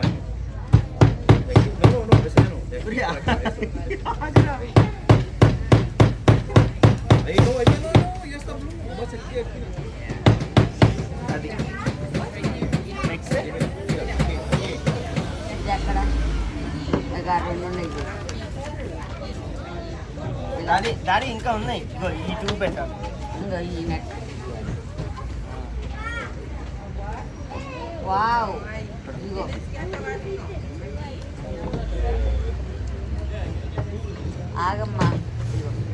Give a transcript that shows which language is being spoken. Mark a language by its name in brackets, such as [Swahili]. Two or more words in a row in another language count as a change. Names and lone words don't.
[Spanish] De aquí, no, ese ya no. De aquí para acá, eso. Ahí no, ya está blue. Nomás aquí. [Telugu] అది నెక్స్ట్ ఇది ఎక్కడ ఇంకా రెండు ఉన్నాయి. డాడీ ఇంకా ఉన్నాయి. ఇగో ఈ టూ పెట్టాలి. ఇంకో ఈ నెట్. వావ్, ఇగో ఆగమ్మా. ఇగో